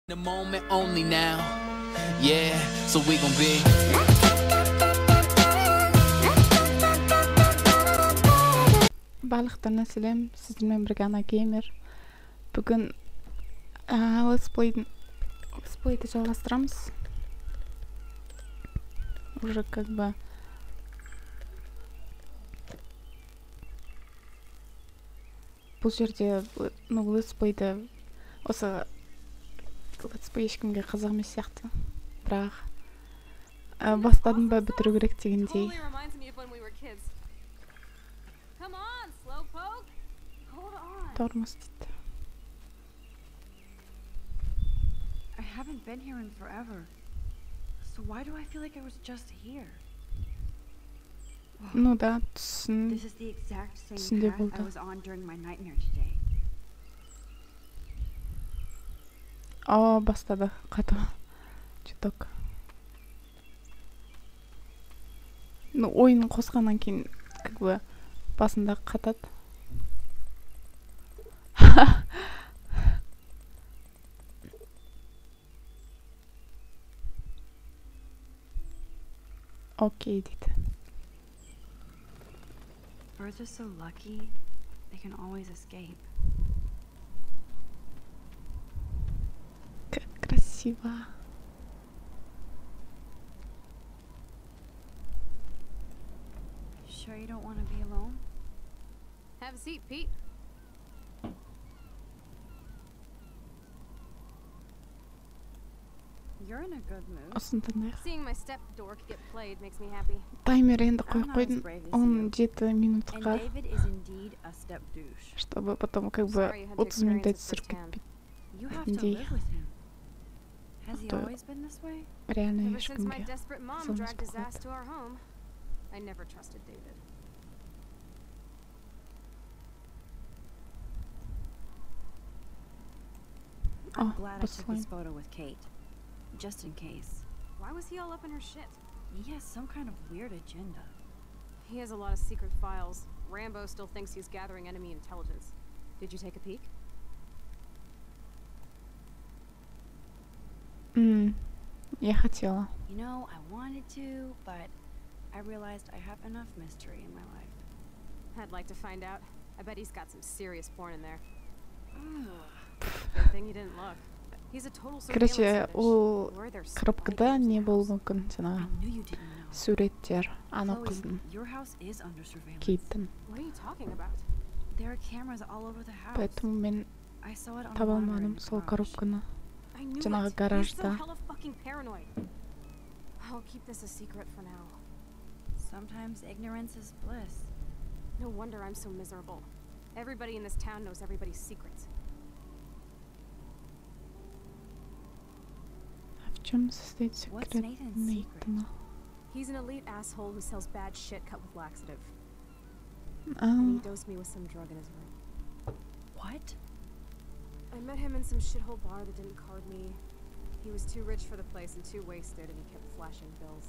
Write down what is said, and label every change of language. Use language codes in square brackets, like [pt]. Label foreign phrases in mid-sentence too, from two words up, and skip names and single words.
[en] The moment only now. Yeah, so we gon' be. [kk] Барлықтарына сәлем, сіздермен бірге ана геймер. Бүгін летсплейді жалғастырамыз. [ru] Уже как бы [kk] бұл жерде летсплейді осы летсплей ешкімге қызық емес сияқты. Бірақ бастадым ба бітіру керек дегендей. Тормоз дейді. [en] I haven't been here in forever. So why do I feel like I was just here? [ru] Ну да, [en] This is the exact same [kk] түсінде [en] path [kk] болды. [en] I was on during my nightmare today. [kk] Бастады қату. Чуток. Ну, ойын қосқаннан кейін [ru] как бы [kk] басында қатады. Окей, дейді. [en] Birds are so lucky, they can always escape. [ru] Как красиво. [en] Sure you don't want to be alone? Have a seat, Pete. You're in a good mood. [kk] Осын тыңдайық. [en] Seeing my step dork get played makes me happy. [kk] Таймер енді [en] I'm [kk] қойып [en] not [kk] қойдым. [en] as brave as [kk] Он [en] you. [kk] 7 [en] And [kk] минутқа, [en] David is indeed a step douche. [ru] чтобы потом как бы [en] Sorry you had to [kk] 30 минутта [en] experience it [kk] түсіріп [en] firsthand. [kk] кетпейді. [en] You have to Indeed. live with him. Has he [ru] То [en] always been this way? [ru] реально [en] Ever since my [kk] ешкімге [en] desperate mom [kk] қызылмас [en] dragged his ass [kk] болады. [en] to our home, I never trusted David. I'm glad I took [ru] послаем. [en] this photo with Kate. Just in case. Why was he all up in her shit? He has some kind of weird agenda. He has a lot of secret files. Rambo still thinks he's gathering enemy intelligence. Did you take a peek? [ru] Я хотела. [en] You know, I wanted to, but I realized I have enough mystery in my life. I'd like to find out. I bet he's got some serious porn in there. Ugh. Good thing you didn't look. He's a total surveillance [ru] Короче, [en] fetish. [kk] ол [en] Where there's [kk] коробкада [en] spy [kk] не [en] cameras [kk] болуы [en] in the house. [kk] мүмкін [en] I [kk] жаңағы [en] knew you didn't know. [kk] суреттер ана [en] Chloe, [kk] қыздың [en] your house is under surveillance. [kk] кейптің. [en] What are you talking about? There are cameras all over the house. [kk] Поэтому мен [en] I saw it on [kk] таба [en] the monitor in [kk] алмадым [en] the [kk] сол [en] garage. [kk] коробканы. [en] I knew [kk] Жаңағы [en] it. He's so [kk] гаражда. [en] hella fucking paranoid. I'll keep this a secret for now. Sometimes ignorance is bliss. No wonder I'm so miserable. Everybody in this town knows everybody's secrets. [ru] А в чем состоит [en] What's [ru] секрет [en] Nathan's [ru] Нейтана? [en] He's an elite asshole who sells bad shit cut with laxative. [ru] А, [en] And he dosed me with some drug in his room. What? I met him in some shithole bar that didn't card me. He was too rich for the place and too wasted, and he kept flashing bills.